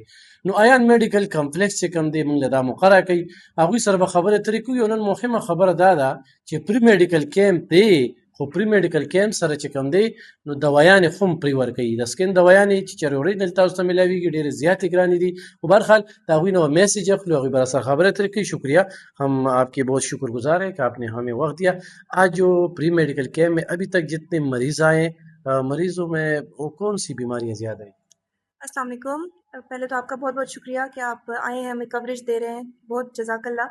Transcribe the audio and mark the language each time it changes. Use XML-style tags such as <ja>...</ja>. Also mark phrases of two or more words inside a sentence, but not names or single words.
<ps>نو آیان میډیکل کمپلیکس چې کوم دی موږ له دا مقرره کوي، هغوی سره به خبرې اترې کوي. او نن مهمه خبره دا ده چې</ps> <en>free medical camp</en> <ps>دی، خو</ps> <en>free medical camp</en> <ps>سره چې کوم دی نو دوايانې خو هم پرې ورکوي. د سکن دوايانې چې چېرې اوریجنل تاسو ته میلاویږي ډېرې زیاتې ګرانې دي. خو بهرحال د هغوی نه میسیج اخلو، هغوی به راسره خبرې اترې کوي.</ps> <ur>شکریہ، ہم آپ کے بہت شکر گزار ہیں کہ آپ نے ہمیں وقت دیا. آج جو</ur> <en>free medical camp</en> <ur>میں ابھی تک جتنے مریض آئے ہیں، مریضوں میں وہ کون سی بیماریاں زیادہ ہیں؟</ur> <ar>السلام علیکم.</ar> <ur>پہلے تو آپ کا بہت بہت شکریہ کہ آپ آئے ہیں، ہمیں کوریج دے رہے ہیں، بہت</ur> <ar>جزاک اللہ.</ar>